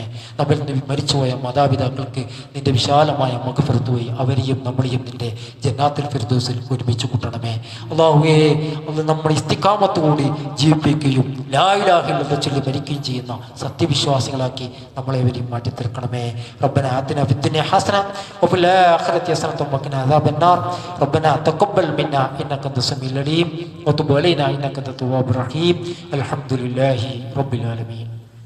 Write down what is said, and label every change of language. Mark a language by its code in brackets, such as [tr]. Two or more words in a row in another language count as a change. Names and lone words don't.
[ml] നമ്മിൽ നിന്ന് മരിച്ചുപോയ മാതാപിതാക്കൾക്ക് നിന്റെ വിശാലമായ മഗ്ഫിറത്ത് വഴി അവരെയും നമ്മളെയും നിന്റെ ജന്നാത്തുൽ ഫിർദൗസിൽ ഒരുമിച്ച് കൂട്ടണമേ. അല്ലാഹുവേ, അത് നമ്മൾ ഇസ്തിഖാമത്ത് കൂടി ജീവിപ്പിക്കുകയും [ar] لا إله إلا الله [ml] ചൊല്ലി മരിക്കുകയും ചെയ്യുന്ന സത്യവിശ്വാസികളാക്കി നമ്മളെവരെയും മാറ്റി തീർക്കണമേ. [ar] ربنا آتنا في الدنيا حسنة وفي الآخرة حسنة وقنا عذاب النار. റബ്ബനാ ربنا تقبل منا إنك أنت السميع العليم وتب علينا إنك أنت التواب الرحيم الحمد لله رب العالمين